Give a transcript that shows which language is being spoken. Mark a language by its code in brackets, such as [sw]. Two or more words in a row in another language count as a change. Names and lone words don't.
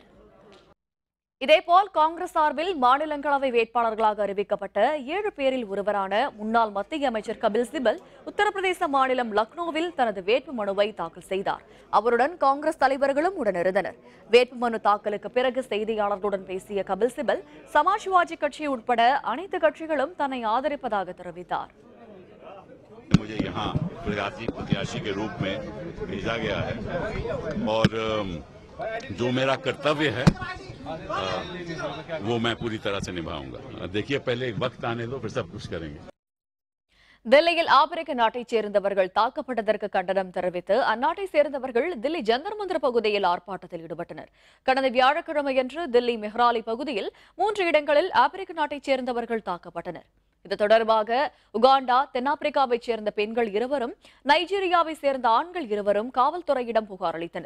[ta] இதேபோல் காங்கிரஸ் சார்பில் மாநிலங்களவை வேட்பாளர்களாக அறிவிக்கப்பட்ட 7 பேரில் ஒருவரான முன்னாள் மத்திய அமைச்சர் கபில் சிபல் உத்தரப்பிரதேச மாநிலம் லக்னோவில் தனது வேட்பு மனுவை தாக்கல் செய்தார். அவருடன் காங்கிரஸ் தலைவர்களும் உடனிருந்தனர். வேட்புமனு தாக்கலுக்கு பிறகு செய்தியாளர்களுடன் பேசிய கபில் சிபல் சமாஜ்வாதி கட்சி உட்பட அனைத்து கட்சிகளும் தன்னை ஆதரிப்பதாக தெரிவித்தார். [hi] मुझे यहाँ प्रत्याशी के रूप में भेजा गया है और जो मेरा कर्तव्य है वो मैं पूरी तरह से निभाऊंगा. देखिए पहले एक वक्त आने दो, फिर सब कुछ करेंगे. [ta] தில்லியில் ஆப்பிரிக்க நாட்டைச் சேர்ந்தவர்கள் தாக்கப்பட்டதற்கு கண்டனம் தெரிவித்து அந்நாட்டை சேர்ந்தவர்கள் தில்லி ஜந்தர் மந்தர் பகுதியில் ஆர்ப்பாட்டத்தில் ஈடுபட்டனர். கடந்த வியாழக்கிழமையன்று தில்லி மெஹ்ராலி பகுதியில் 3 இடங்களில் ஆப்பிரிக்க நாட்டைச் சேர்ந்தவர்கள் தாக்கப்பட்டனர். இது தொடர்பாக உகாண்டா, தென்னாப்பிரிக்காவைச் சேர்ந்த பெண்கள் 2வரும், நைஜீரியாவை சேர்ந்த ஆண்கள் 2வரும் காவல்துறையிடம் புகார் அளித்தனர்.